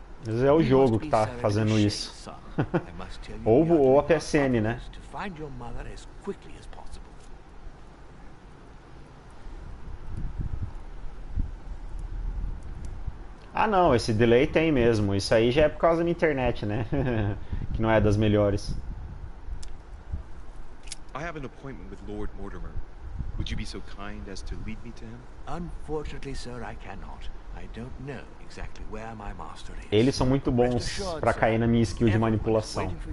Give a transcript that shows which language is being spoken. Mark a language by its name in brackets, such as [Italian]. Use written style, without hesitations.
[Portuguese] Às vezes é o jogo que tá fazendo isso. Ou a PSN, né? [English] To find your mother as quickly as possible. [Portuguese] Ah não, esse delay tem mesmo. Isso aí já é por causa da minha internet, né? Que não é das melhores. [English] I have an appointment with Lord Mortimer. Would you be so kind as to lead me to him? Unfortunately, sir, I cannot. I don't know exactly where my master is. [Portuguese] Eles são muito bons pra cair na minha skill de manipulação.